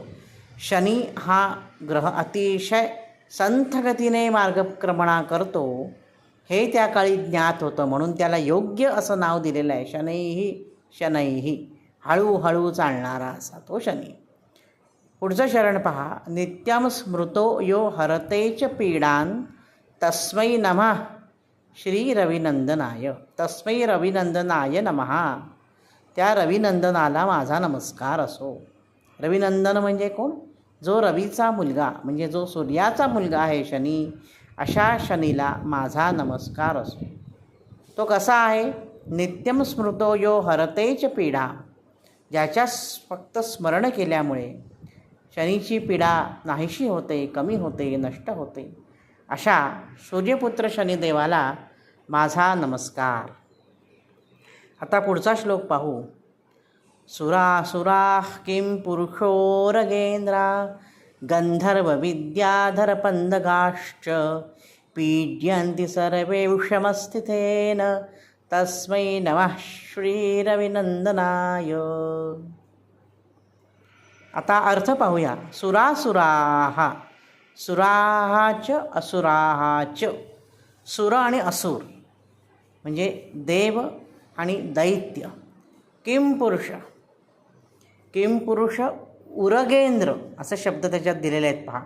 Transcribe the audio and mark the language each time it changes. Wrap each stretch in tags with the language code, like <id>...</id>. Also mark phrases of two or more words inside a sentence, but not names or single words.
<mr>शनी हा ग्रह अतिशय संथ गतीने मार्गक्रमणा करतो हे त्या काळी ज्ञात होतं, म्हणून त्याला योग्य असं नाव दिलेलं आहे. शनैही हळूहळू चालणारा असा तो शनी. पुढचं शरण पहा.</mr> <sa>नित्यम स्मृतो यो हरतेच पीडान तस्मै नमः श्री रविनंदनाय. तस्मै रविनंदनाय नमः.</sa> <mr>त्या रविनंदनाला माझा नमस्कार असो. रविनंदन म्हणजे कोण? जो रवीचा मुलगा, म्हणजे जो सूर्याचा मुलगा आहे शनी, अशा शनीला माझा नमस्कार असो. तो कसा आहे?</mr> <sa>नित्यम स्मृतो यो हरतेच पीडा.</sa> <mr>ज्याच्या फक्त स्मरण केल्यामुळे शनीची पीडा नाहीशी होते, कमी होते, नष्ट होते, अशा सूर्यपुत्र शनिदेवाला माझा नमस्कार. आता पुढचा श्लोक पाहू.</mr> <sa>सुरासुराः किं पुरुषो रगेंद्रा गंधर्व विद्याधर पंदगाश्च पीड्यन्ति सर्वे विषमस्थितेन तस्मै नमः श्रीरविनंदनाय.</sa> <mr>आता अर्थ पाहूया.</mr> <sa>सुरासुराः. सुराहाच असुराहाच.</sa> <mr>सुर आणि असुर म्हणजे देव आणि दैत्य.</mr> <sa>किम पुरुष उरगेंद्र</sa> <mr>असे शब्द त्याच्यात दिलेले आहेत पहा.</mr>